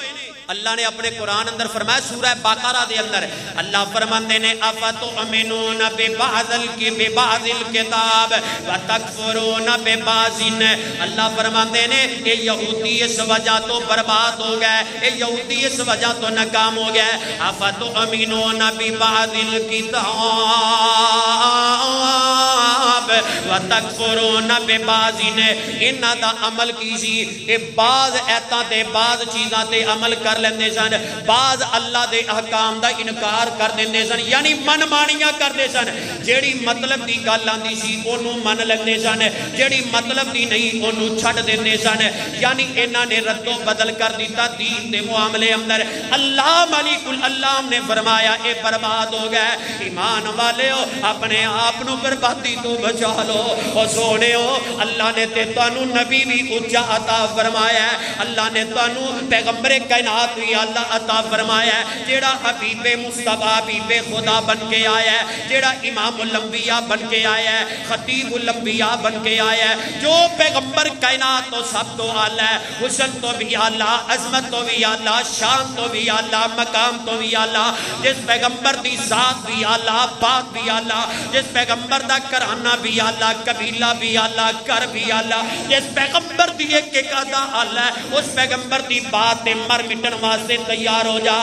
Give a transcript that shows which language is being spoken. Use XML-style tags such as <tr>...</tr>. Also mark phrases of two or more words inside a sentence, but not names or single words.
<pa>اللہ نے اپنے قرآن اندر فرمایا سورہ بقرہ دے اندر اللہ فرماندے نے</pa> <ar>افتؤمنون ببعض الکتاب وتکفرون ببعض،</ar> <pa>اللہ فرماندے نے اے یہودی اس وجہ تو برباد ہو گئے، اے یہودی اس وجہ تو ناکام ہو گئے۔</pa> <ar>افتؤمنون ببعض الکتاب وتکفرون ببعض،</ar> <pa>انہاں دا عمل کیسی اے بعض ایتاں تے بعض چیزاں تے عمل کر لیندے سن، بعض اللہ دے احکام دا انکار کر دیندے سن، یعنی من مانیاں کر دے سن، جیڑی مطلب دی گل آندی سی اونوں من لیندے سن، جیڑی مطلب دی نہیں اونوں چھڈ دیندے سن، یعنی انہاں نے رد و بدل کر دیتا دین دے معاملے اندر۔ اللہ ملک اللہ نے فرمایا اے برباد ہو گئے۔ ایمان والےو اپنے آپ نو بربادی تو بچا لو، او سونےو اللہ نے تے تانوں نبی بھی اونچا عطا فرمایا ہے، اللہ نے تانوں پیغمبر کائنات بھی اللہ عطا فرمایا ہے، جیڑا حبیب مصطفیٰ حبیب خدا بن کے آیا ہے، جیڑا امام الانبیاء بن کے آیا ہے، خطیب الانبیاء بن کے آیا ہے، جو پیغمبر کائنات تو سب تو اعلیٰ ہے، حسن تو بھی اعلیٰ، عظمت تو بھی اعلیٰ، شان تو بھی اعلیٰ، مقام تو بھی اعلیٰ، جس پیغمبر دی ذات بھی اعلیٰ، بات بھی اعلیٰ، جس پیغمبر دا کرانہ بھی اعلیٰ، قبیلہ بھی اعلیٰ، کر بھی اعلیٰ، جس پیغمبر دی ایک ادا اعلیٰ، اس پیغمبر دی بات مر مٹن واسطے تیار ہو جا۔</pa>